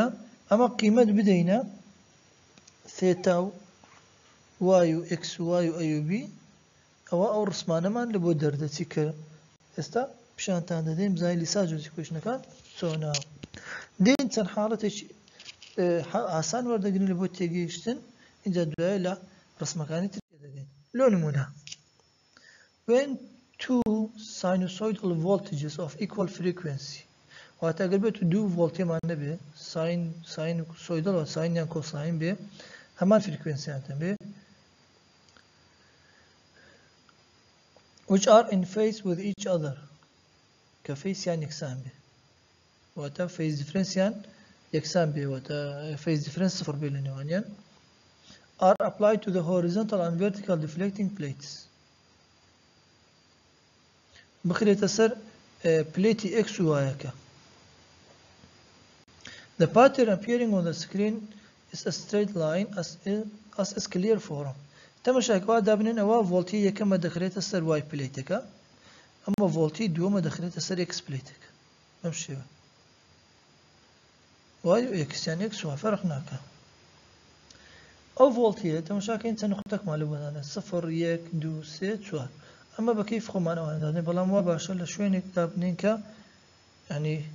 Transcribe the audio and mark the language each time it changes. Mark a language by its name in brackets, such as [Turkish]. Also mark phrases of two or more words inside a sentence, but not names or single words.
[Central Kurdish] ئەمە قیمەت بدەینە ثێتا و y و x و y و a و b ئەوە ئەو ڕسمانەمان لە بۆ دەردەچی کە ئێستا پیشانتان دەدەین بزانین لیساژۆس ئیکوێشنەکان چۆنە. دێن چەند حاڵەتێکی ئاسان وەردەگرن لە بۆ تێگەیشتن اینجا دوایە لە ڕسمەکانی تر دەدەین. لۆ نمونە [English] when two sinusoidal voltages of equal frequency [Central Kurdish] واتە ئەگەر بێت دوو ڤۆڵتێمان نەبێ ساین سۆیدڵەوە ساینیان کۆساین بێ هەمان فریکوێنسییانتە بێ [English] which are in phase with each other [Central Kurdish] کە فەیسیان یەکسان بێ واتە فەیس دیفرەنسیان یەکسان بێ واتە [English] phase difference [Central Kurdish] سفر بێ لە نێوانیان [English] are applied to the horizontal and vertical deflecting plates [Central Kurdish] بخرێتە سەر پلێتی X و Y-ەکە. [English] The pattern appearing on the screen is a straight line as is clear form. [Central Kurdish] تەماشاکەوە دابنێن ئەوە ڤۆڵتی یەکەمە دەخرێتە سەر Y پلێتەکە ئەمە ڤۆڵتی دووەمە دەخرێتە سەر X پلێتەکە بەم شێوە Y و X یان X و فەرق ناکە. ئەو ڤۆڵتیە تەماشاکەین چەند نقطەکمان لە بۆدانە 0 1 2 3 4 ئەمە بە کەیف خۆمانەوە دادنێ بەڵام وا باشە لە شوێنێک دابنین کە ینی